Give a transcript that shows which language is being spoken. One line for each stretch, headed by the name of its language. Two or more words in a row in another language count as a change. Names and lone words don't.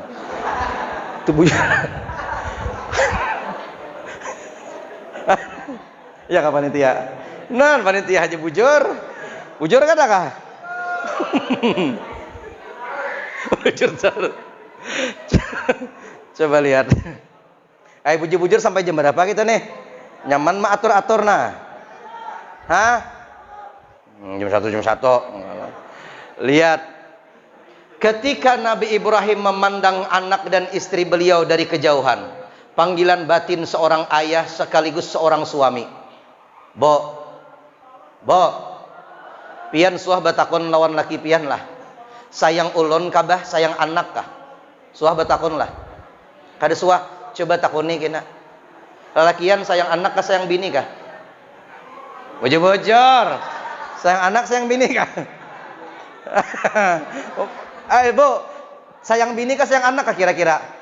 Banjar: Itu bujur. Ya kak panitia. Nah panitia aja bujur. Bujur kan kak? Bujur terus.
Indonesian: Coba lihat. Ayo bujur-bujur sampai jam berapa kita nih?
Banjar: Nyaman mah atur-atur nah. Hah?
Indonesian: Jam 1. Lihat. Ketika Nabi Ibrahim memandang anak dan istri beliau dari kejauhan, panggilan batin seorang ayah sekaligus seorang suami.
Banjar: Bo, Pian suah batakon lawan laki pian lah. Sayang ulun kabah sayang anak kah? Suah batakon lah. Kada suah coba takoni kena. Lalakian sayang anak kah sayang bini kah? Bojor-bojor. Sayang anak sayang bini kah? Ayo Bu, sayang bini kah sayang anak kah kira-kira?